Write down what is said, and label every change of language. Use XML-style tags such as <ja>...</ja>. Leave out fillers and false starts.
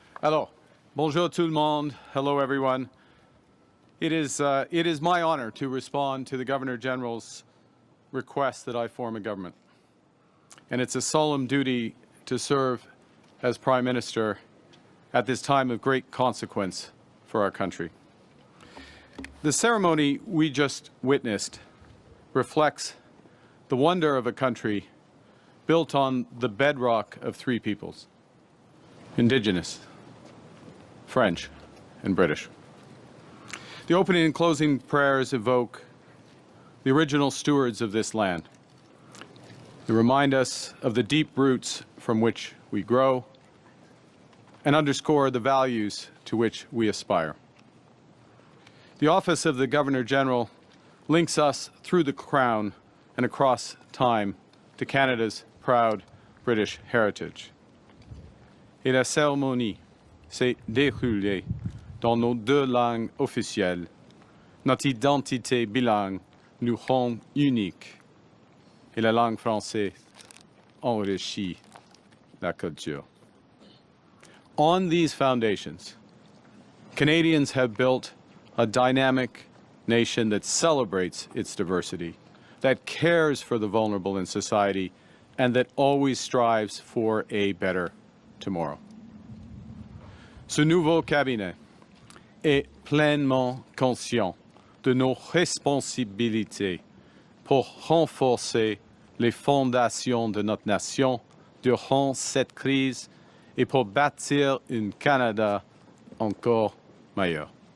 <fr>Alors, bonjour tout le monde.</fr> <en>Hello, everyone. It is my honor to respond to the Governor General's request that I form a government. And it's a solemn duty to serve as Prime Minister at this time of great consequence for our country. The ceremony we just witnessed reflects the wonder of a country built on the bedrock of three peoples: Indigenous, French, and British. The opening and closing prayers evoke the original stewards of this land. They remind us of the deep roots from which we grow and underscore the values to which we aspire. The office of the Governor-General links us through the Crown and across time to Canada's proud British heritage.</en> <fr>Et la cérémonie s'est déroulée dans nos deux langues officielles. Notre identité bilingue nous rend uniques et la langue française enrichit la culture.</fr> <en>On these foundations, Canadians have built a dynamic nation that celebrates its diversity, that cares for the vulnerable in society, and that always strives for a better tomorrow.</en> <fr>Ce nouveau cabinet est pleinement conscient de nos responsabilités pour renforcer les fondations de notre nation durant cette crise et pour bâtir un Canada encore meilleur.</fr>